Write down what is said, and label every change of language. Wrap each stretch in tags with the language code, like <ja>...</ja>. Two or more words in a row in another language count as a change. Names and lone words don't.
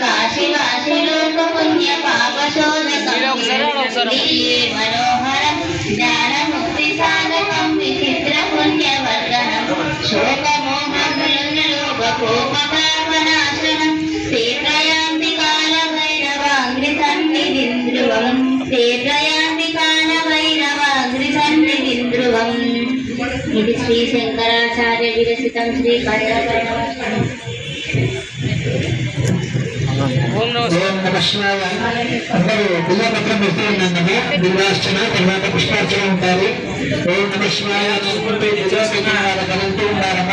<sa>काशिवासिलोकपुण्यपापशोधकं मनोहरं ज्ञानमुक्तिसाधकं विचित्रपुण्यवर्धनं शोकमोहमृलोककोपपापनाशनं तीर्थयान्ति कालभैरवाङ्घ्रिसन्निधिं ध्रुवं तीर्थयान्ति कालभैरवाङ्घ्रिसन्निधिं ध्रुवम्</sa> <te>ఇది శ్రీ శంకరాచార్య విరచితం శ్రీ కంఠపరణం.</te> <sa>ఓం నమః శివాయ.</sa> <te>అందరూ బిల్వపత్రం పెడుతూ ఉన్నాము. బిల్వార్చన తర్వాత పుష్పార్చన ఉంటారు.</te> <sa>ఓం నమః శివాయ</sa> <te>అనుకుంటూ బిల్వపత్రం కలుగుతూ ఉన్నారమ్మా.</te>